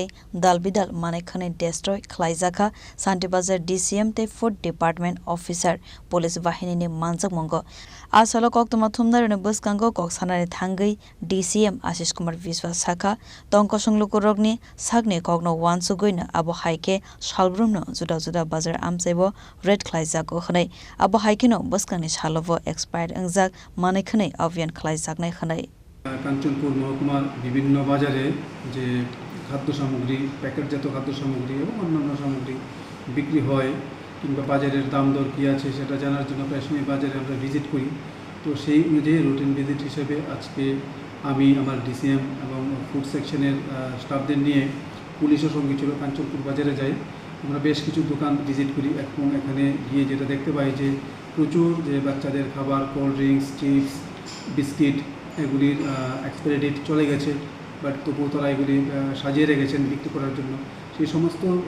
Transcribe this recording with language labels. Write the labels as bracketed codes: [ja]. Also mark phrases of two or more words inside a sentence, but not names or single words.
[trp] dalbidal manai khane destroy khlaijaka Santi Bazar DCM te [en] Food Department Officer [trp] Police Bahini ni manjak mongo asalo koktoma thumnar ne buskango koksanare thangai DCM Ashish Kumar Biswas Sakha tongko songloko rokni sakni kokno wansugoina abo haike salbrumno juda juda bazar amchaibo red khlaijako khnai abo haikeno buskani salobo expired manai khane অভিযান khlaijaknai khnai [bn] কাঞ্চনপুর মহকুমার বিভিন্ন বাজারে যে খাদ্য সামগ্রী প্যাকেটজাত খাদ্য সামগ্রী এবং অন্যান্য সামগ্রী বিক্রি হয় কিংবা বাজারের দাম দর কি আছে সেটা জানার জন্য প্রায় সময় বাজারে আমরা ভিজিট করি তো সেই অনুযায়ী [en] routine visit [bn] হিসেবে আজকে আমি আমার ডিসিএম এবং ফুড সেকশনের স্টাফদের নিয়ে পুলিশের সঙ্গে ছিল কাঞ্চনপুর বাজারে যাই আমরা বেশ কিছু দোকান ভিজিট করি এবং এখানে গিয়ে যেটা দেখতে পাই যে প্রচুর যে বাচ্চাদের খাবার [en] cold drinks chips biscuit [bn] এগুলির [en] expiry date [bn] চলে গেছে বাট তবুও তারা এগুলি সাজিয়ে রেখেছেন বিক্রি করার জন্য সেই সমস্ত